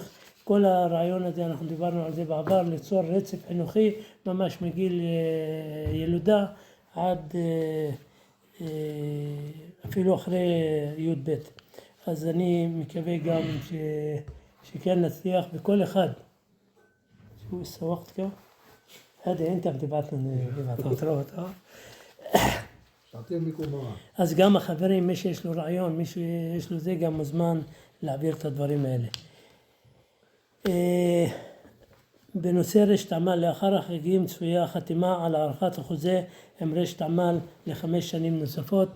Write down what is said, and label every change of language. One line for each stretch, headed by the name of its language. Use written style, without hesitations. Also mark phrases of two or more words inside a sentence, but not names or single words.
Hebrew: כל הרעיון הזה, אנחנו דיברנו על זה בעבר, ליצור רצף חינוכי ממש מגיל ילודה עד אפילו אחרי י"ב. אז אני מקווה גם שכן נצליח בכל אחד.
Arabic: شو سوقت كم؟ هذا انت بتبعتنا فترات
Hebrew: אז גם החברים, מי שיש לו רעיון, מי שיש לו זה, גם מוזמן להעביר את הדברים האלה. בנושא רשת עמל, לאחר החגים צפויה חתימה על הערכת החוזה עם רשת עמל ל5 שנים נוספות.